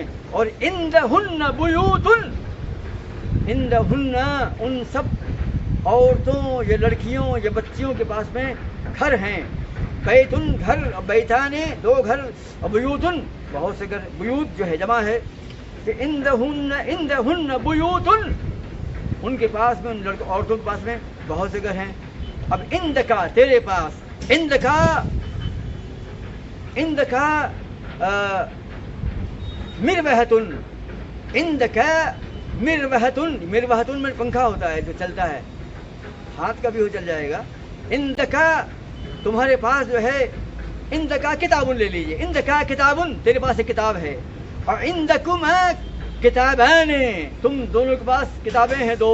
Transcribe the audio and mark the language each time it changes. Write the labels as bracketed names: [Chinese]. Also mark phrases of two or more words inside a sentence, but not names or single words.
[Urdu] اور [Arabic] عندہن بیوت، [Urdu] عندہن ان سب عورتوں یا لڑکیوں یا بچیوں کے پاس میں گھر ہیں. بیتن گھر، بیتان دو گھر، اور بیوتن بہت سے گھر. بیوت جو ہے جمع ہے کہ [Arabic] عندہن بیوتن، [Urdu] ان کے پاس میں، ان عورتوں کے پاس میں بہت سے گھر ہیں. اب عندکا تیرے پاس، [Arabic] عندکا مروحتن، عندکا مروحتن، [Urdu] مروحتن میں پنکھا ہوتا ہے جو چلتا ہے، ہاتھ کا بھی ہو چل جائے گا. عندکا تمہارے پاس جو ہے، [Arabic] عندکا کتابن [Urdu] لے لیجئے، [Arabic] عندکا کتابن [Urdu] تیرے پاس ایک کتاب ہے. اور [Arabic] عندکما کتابان، [Urdu] تم دونوں کے پاس کتابیں ہیں دو.